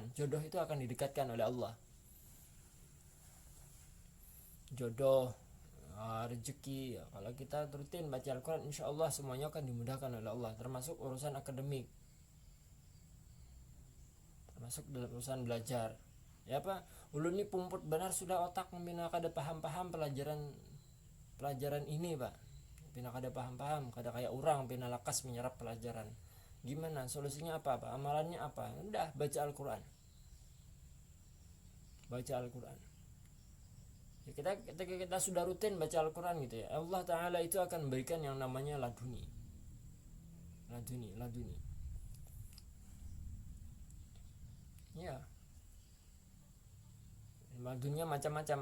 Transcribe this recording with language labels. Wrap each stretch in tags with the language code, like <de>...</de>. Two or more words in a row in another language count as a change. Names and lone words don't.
<id>Jodoh itu akan didekatkan oleh Allah. Jodoh, rezeki ya, kalau kita rutin baca Al-Quran, insya Allah semuanya akan dimudahkan oleh Allah, termasuk urusan akademik, termasuk dalam urusan belajar.</id> <bjn>Ya Pak, ulun ini pumput benar sudah otak membina kada paham-paham pelajaran ini, Pak. Bina kada paham-paham, kada kayak orang bina lakas menyerap pelajaran.</bjn> <id>Gimana solusinya, apa Pak? Amalannya apa? Udah, baca Al-Quran. Baca Al-Quran. Ya, kita sudah rutin baca Al-Quran gitu ya, Allah Ta'ala itu akan memberikan yang namanya laduni. Ya, laduninya macam-macam.</id>